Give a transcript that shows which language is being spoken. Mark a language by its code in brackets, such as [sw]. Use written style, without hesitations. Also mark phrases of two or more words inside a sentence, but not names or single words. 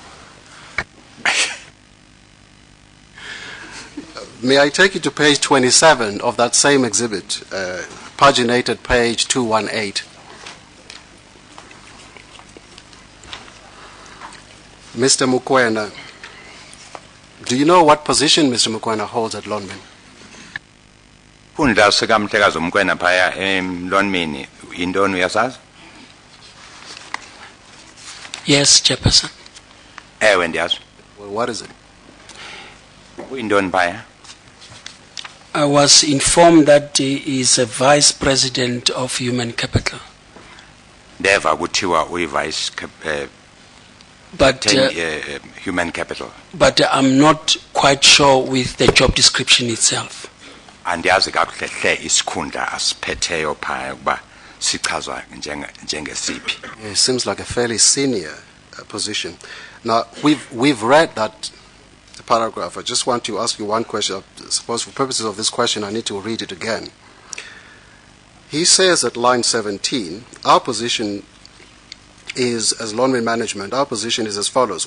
[en] May I take you to page 27 of that same exhibit, paginated page 218. Mr. Mukwena, do you know what position Mr. Mukwena holds at Lonmin? [xh] Kundla sikamhlekazi uMkwena phaya eLonmini intoni uyasazi? [en] Yes, Chairperson. [xh] Ewe ndiyazi. [en] Well, what is it? [xh] Uyintoni phaya? [en] I was informed that he is a Vice President of Human Capital. [xh] Ndeva kuthiwa uyi-vice [en] But human capital. But I'm not quite sure with the job description itself. [xh] Andiyazi kakuhle hle isikhundla asiphetheyo phaya ukuba sichazwa njengesiphi. [en] It seems like a fairly senior position. Now, we've read that paragraph. I just want to ask you one question. I suppose for purposes of this question, I need to read it again. He says at line 17, our position is, as Lonmin management, our position is as follows.